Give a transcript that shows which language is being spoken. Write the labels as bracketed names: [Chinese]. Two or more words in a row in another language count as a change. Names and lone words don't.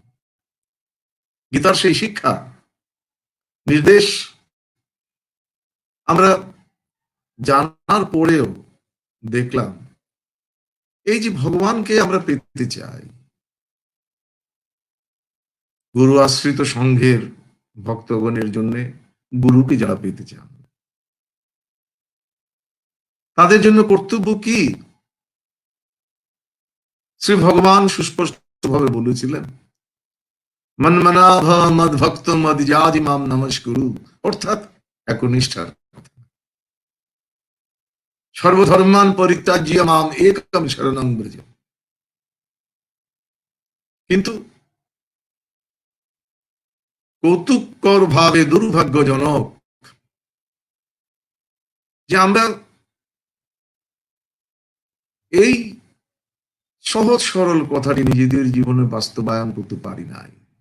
[Bangla] গীতার সেই শিক্ষা নির্দেশ আমরা জানার পরেও দেখলাম, এই যে ভগবানকে আমরা পেতে চাই, গুরু আশ্রিত সংঘের ভক্তগণের জন্য গুরুকে যারা পেতে চান, তাদের জন্য কর্তব্য কি? শ্রী ভগবান সুস্পষ্ট ভাবে বলেছিলেন, [Sanskrit] মন্মনাভ মদ ভক্ত মদ জাজি মাম নমস্কুরু, [Bangla] অর্থাৎ একনিষ্ঠার কথা। [Sanskrit] সর্বধর্মান পরিত্যাজ্য মাম একম শরণং ব্রজ। [Bangla] কিন্তু কৌতুককর ভাবে দুর্ভাগ্যজনক যে আমরা এই সহজ সরল কথাটি নিজেদের জীবনে বাস্তবায়ন করতে পারি নাই।